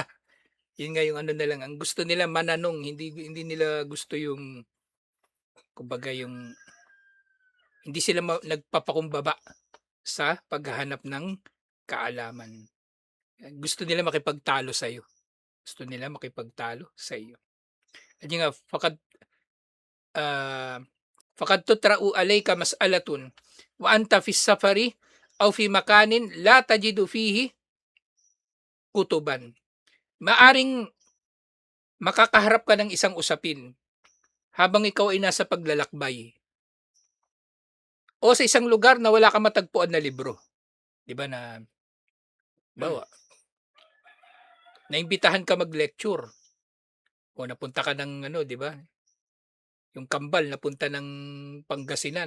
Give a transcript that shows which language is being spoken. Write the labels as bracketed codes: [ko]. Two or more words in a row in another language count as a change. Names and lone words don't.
[tl] Yun nga yung ano na lang, ang gusto nila mananong, hindi hindi nila gusto yung kumbaga yung hindi sila nagpapakumbaba sa paghahanap ng kaalaman. Gusto nila makipagtalo sa iyo. Gusto nila makipagtalo sa iyo. At yun nga, [ar] ah, فقد تطرأ عليك مسألة وأنت في السفر أو في مكان لا تجد فيه كتبا. [tl] Maaring makakaharap ka ng isang usapin habang ikaw ay nasa paglalakbay o sa isang lugar na wala kang matagpuan na libro. 'Di ba na bawa, naimbitahan ka mag-lecture o napunta ka ng ano, 'di ba, yung kambal napunta ng Pangasinan.